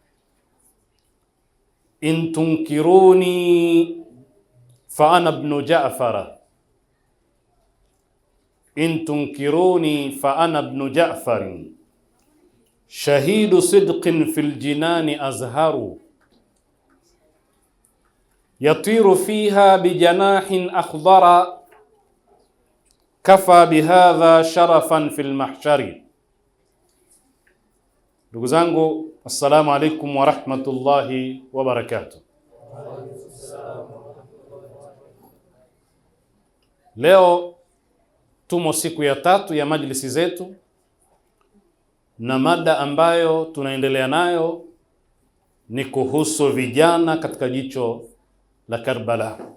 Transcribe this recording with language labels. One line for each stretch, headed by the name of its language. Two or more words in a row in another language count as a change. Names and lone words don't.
Arabic: إن تنكروني فأنا ابن جعفر، إن تنكروني فأنا ابن جعفر، شهيد صدق في الجنان أزهر، يطير فيها بجناح أخضر، كفى بهذا شرفا في المحشر.
Swahili: Ndugu zangu,
Arabic: السلام عليكم ورحمة الله وبركاته.
Swahili: Leo tumo siku ya tatu ya majlisi zetu, na mada ambayo tunaendelea nayo ni kuhusu vijana katika jicho la Karbala.